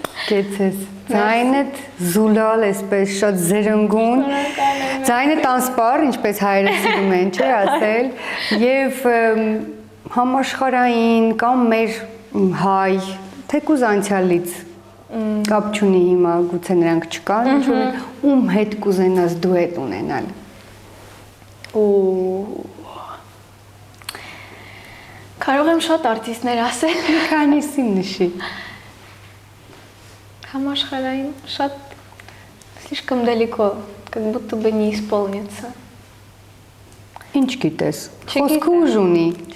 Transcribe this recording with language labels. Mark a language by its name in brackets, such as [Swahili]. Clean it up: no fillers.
[Armenian] Կեցես, ձայնդ զուլալ էսպես շատ զրնգուն, ձայնդ անսպար, ինչպես հայերը սիրում են, չէ՞ ասել, եւ համաշխարհային կամ մեր հայ, թեկուզ անցյալից կապ չունի հիմա, գուցե նրանք չկան, ում հետ կուզենաս դուետ ունենալ։ Կարող եմ շատ արտիստներ ասել, մի քանիսին նշի։ Համաշխարհային շատ [Russian] слишком далеко, как будто бы не исполнится. [Armenian] Ինչ գիտես։ Խոսքը ուժ ունի։